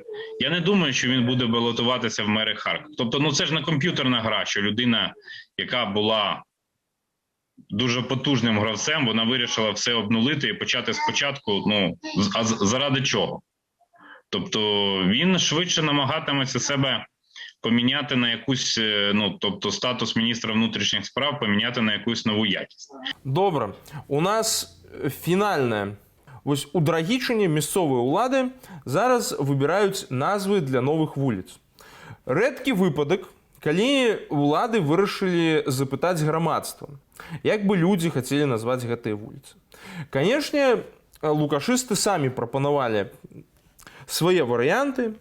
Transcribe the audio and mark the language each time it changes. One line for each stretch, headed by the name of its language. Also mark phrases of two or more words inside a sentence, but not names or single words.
Ukrainian: Я не думаю, що він буде балотуватися в мери Харкова. Тобто, ну це ж не комп'ютерна гра, що людина, яка була дуже потужним гравцем, вона вирішила все обнулити і почати спочатку, ну, а заради чого? Тобто, він швидше намагатиметься себе поміняти на якусь, ну, тобто статус міністра внутрішніх справ поміняти на якусь нову якість. Добре. У нас фінальне.
Belarusian: Вось у Драгічыне мясцовыя ўлады зараз выбіраюць назвы для новых вуліц. Рэдкі выпадак, калі ўлады вырашылі запытаць грамадства, як бы людзі хацелі назваць гэтыя вуліцы. Канешне, лукашысты самі прапанавалі свае варыянты.